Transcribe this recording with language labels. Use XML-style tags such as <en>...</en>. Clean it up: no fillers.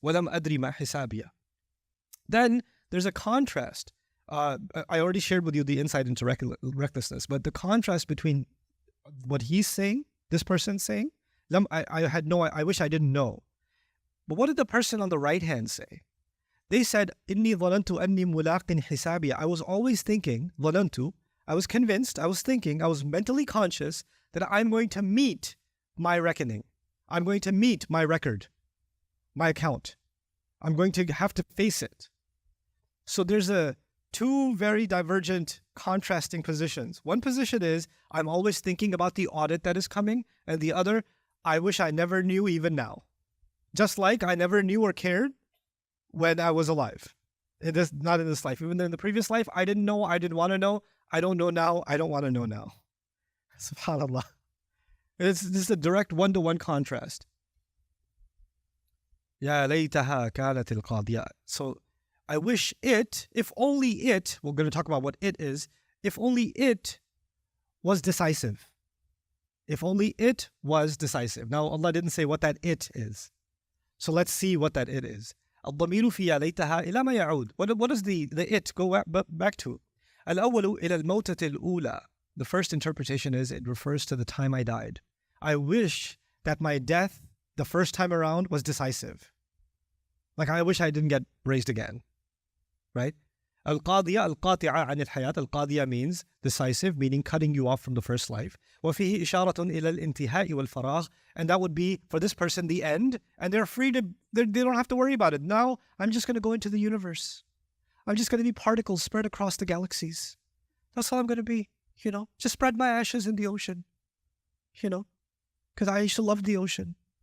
<ar>وَلَمْ أَدْرِ مَا حِسَابِيَ.</ar> <en>Then there's a contrast. I already shared with you the insight into recklessness, but the contrast between what he's saying, this person's saying, I wish I didn't know. But what did the person on the right hand say? They said,</en> <ar>إِنِّي ظَنَنْتُ أَنِّي مُلَاقٍ حِسَابِيَ.</ar> <en>I was always thinking, ظَنَنْتُ, I was convinced, I was thinking, I was mentally conscious that I'm going to meet my reckoning. I'm going to meet my record, my account. I'm going to have to face it. So there's two very divergent, contrasting positions. One position is, I'm always thinking about the audit that is coming, and the other, I wish I never knew even now. Just like I never knew or cared when I was alive. Not in this life. Even in the previous life, I didn't know, I didn't want to know. I don't know now, I don't want to know now. SubhanAllah. This is a direct one-to-one contrast.</en> <ar>Ya laytaha kanat al-qadiyah.</ar> <en>So I wish it, if only it, we're going to talk about what it is, if only it was decisive. If only it was decisive. Now Allah didn't say what that it is. So let's see what that it is.</en> <ar>الضمير في يا ليتها إلى ما يعود.</ar> <en>What does the it go back to?</en> <ar>الأول إلى الموتة الأولى.</ar> <en>The first interpretation is it refers to the time I died. I wish that my death the first time around was decisive. Like I wish I didn't get raised again. Right?</en> <ar>القاضية القاطعة عن الحياة.</ar> <en>القاضية means decisive, meaning cutting you off from the first life.</en> <ar>وفيه إشارة إلى الانتهاء والفراغ.</ar> <en>And that would be, for this person, the end. And they're free to, they don't have to worry about it. Now, I'm just going to go into the universe. I'm just going to be particles spread across the galaxies. That's all I'm going to be, Just spread my ashes in the ocean, Because I used to love the ocean.</en>